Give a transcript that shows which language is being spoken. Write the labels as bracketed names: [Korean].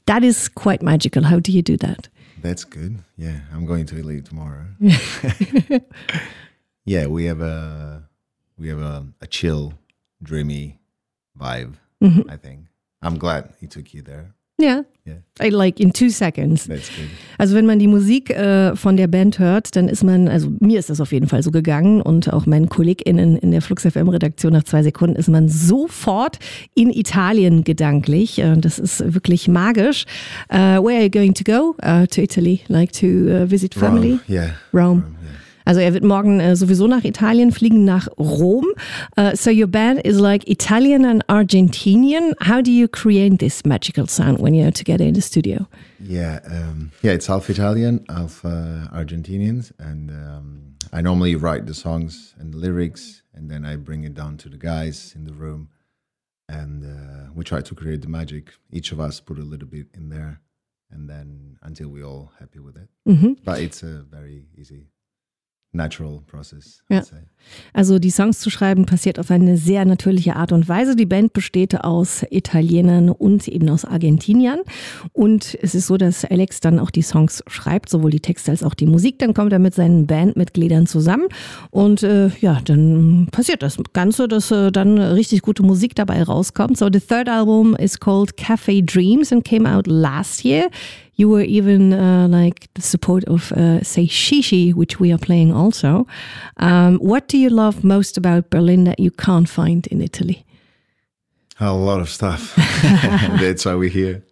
[English] That is quite magical. How do you do that? That's good. Yeah, I'm going to Italy tomorrow. Yeah, we have a chill, dreamy vibe, mm-hmm. I think. I'm glad he took you there. Yeah. I like in 2 seconds. That's good. [German] Also wenn man die Musik von der Band hört, dann ist man, also mir ist das auf jeden Fall so gegangen und auch meinen KollegInnen in der Flux FM Redaktion, nach 2 Sekunden ist man sofort in Italien gedanklich. Das ist wirklich magisch. [English] Where are you going to go? To Italy, like to visit family? Rome. Yeah. Rome. Yeah. [German] Also er wird morgen sowieso nach Italien fliegen, nach Rom. [English] So your band is like Italian and Argentinian. How do you create this magical sound when you're together in the studio? Yeah, it's half Italian, half Argentinians. And I normally write the songs and the lyrics and then I bring it down to the guys in the room. And we try to create the magic. Each of us put a little bit in there and then until we're all happy with it. Mm-hmm. But it's a very easy natural process, I'd say. [German] Also die Songs zu schreiben passiert auf eine sehr natürliche Art und Weise. Die Band besteht aus Italienern und eben aus Argentiniern. Und es ist so, dass Alex dann auch die Songs schreibt, sowohl die Texte als auch die Musik. Dann kommt er mit seinen Bandmitgliedern zusammen. Und dann passiert das Ganze, dass dann richtig gute Musik dabei rauskommt. [English] So the third album is called Cafe Dreams and came out last year. You were even like the support of Say Shishi, which we are playing also. What do you love most about Berlin that you can't find in Italy? A lot of stuff. That's why we're here.